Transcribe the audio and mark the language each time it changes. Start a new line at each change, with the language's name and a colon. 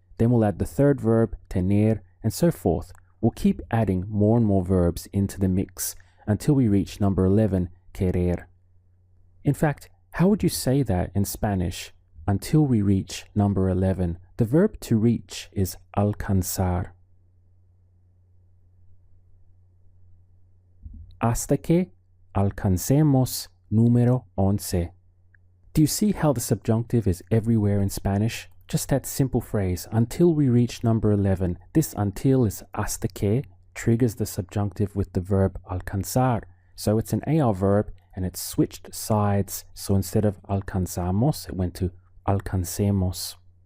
English: Then we'll add the third verb, tener, and so forth. We'll keep adding more and more verbs into the mix until we reach number 11, querer. In fact, how would you say that in Spanish? Until we reach number 11. The verb to reach is alcanzar.
Spanish: Hasta que alcancemos número 11.
English: Do you see how the subjunctive is everywhere in Spanish? Just that simple phrase, until we reach number 11. This until is hasta que, triggers the subjunctive with the verb alcanzar. So it's an AR verb and it's switched sides. So instead of alcanzamos, it went to alcancemos.